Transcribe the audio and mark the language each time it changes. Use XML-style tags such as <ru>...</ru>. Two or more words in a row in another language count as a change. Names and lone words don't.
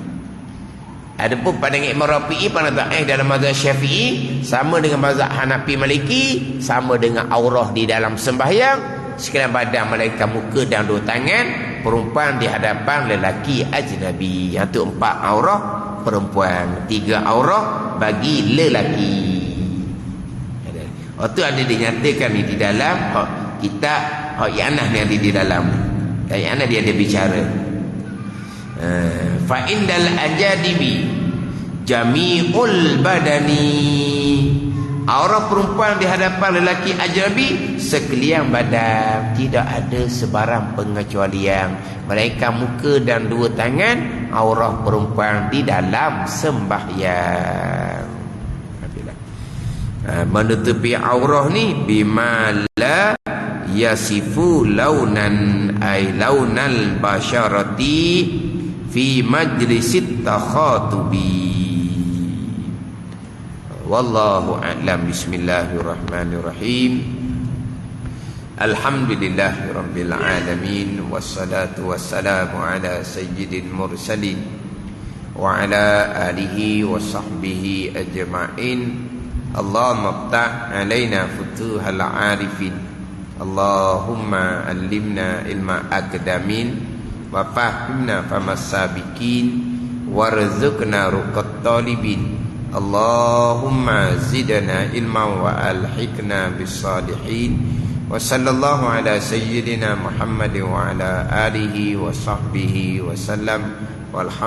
<ms>Adapun pandangan Imam Rafi'i, pandangan dalam mazhab Syafi'i sama dengan mazhab Hanafi Maliki, sama dengan aurah di dalam sembahyang sekalian badan melainkan muka dan 2 tangan perempuan di hadapan lelaki ajnabi. Yang tu 4 aurah perempuan, 3 aurah bagi lelaki. Itu ada dinyatakan di dalam kitab Ianah ni, ada di dalam Ianah dia ada bicara.</ms> <ar>فعند الأجانب جميع البدن,</ar> <ms>aurah perempuan di hadapan lelaki ajnabi sekalian badan, tidak ada sebarang pengecualian melainkan muka dan 2 tangan aurah perempuan di dalam sembahyang. Menutupi aurah ni</ms> <ar>بما لا يصف لونا أي لون البشرة في مجلس التخاطب. والله أعلم. بسم الله الرحمن الرحيم. الحمد لله رب العالمين والصلاة والسلام على سيد المرسلين وعلى آله وصحبه أجمعين. اللهم افتح علينا فتوح العارفين. اللهم علمنا علم الأقدمين وفهمنا فهم السابقين وارزقنا رزق الطالبين. اللهم زدنا علما وألحقنا بالصالحين. وصلى الله على سيدنا محمد وعلى آله وصحبه وسلم.</ar>